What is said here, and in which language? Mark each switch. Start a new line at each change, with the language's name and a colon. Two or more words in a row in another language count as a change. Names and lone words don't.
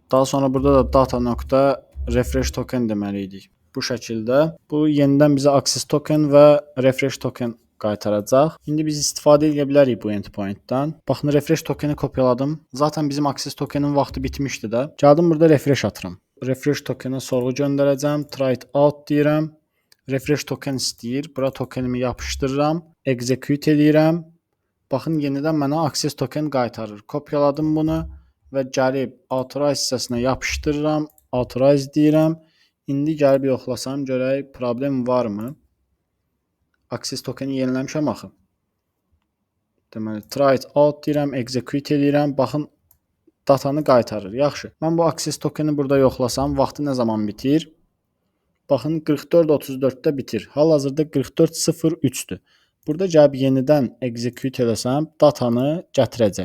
Azerbaijani: Daha sonra burada da
English: data.refresh token
Azerbaijani: deməli idik. Bu şəkildə bu yenidən bizə
English: access token
Azerbaijani: və
English: refresh token
Azerbaijani: qaytaracaq. İndi biz istifadə edə bilərik bu endpointdən. Baxın,
English: refresh tokeni
Azerbaijani: kopyaladım. Zaten bizim
English: access tokenin
Azerbaijani: vaxtı bitmişdi də. Gəldim burada refresh atıram.
English: Refresh tokenə
Azerbaijani: sorğu göndərəcəm.
English: Try it out
Azerbaijani: deyirəm.
English: Refresh token
Azerbaijani: istəyir. Bura tokenimi yapışdırıram. Execute edirəm. Baxın, yenidən mənə
English: access token
Azerbaijani: qaytarır. Kopyaladım bunu və gəlib authorize hissəsinə yapışdırıram. Authorize deyirəm. İndi gəlib yoxlasam görək problem varmı?
English: Access tokeni
Azerbaijani: yeniləmişəm axı. Deməli,
English: try it out
Azerbaijani: deyirəm, execute edirəm. Baxın, datanı qaytarır. Yaxşı. Mən bu
English: access tokeni
Azerbaijani: burada yoxlasam, vaxtı nə zaman bitir? Baxın, 44:34-də bitir. Hal-hazırda 44:03-dür. Burada gəlib yenidən execute eləsəm, datanı gətirəcək.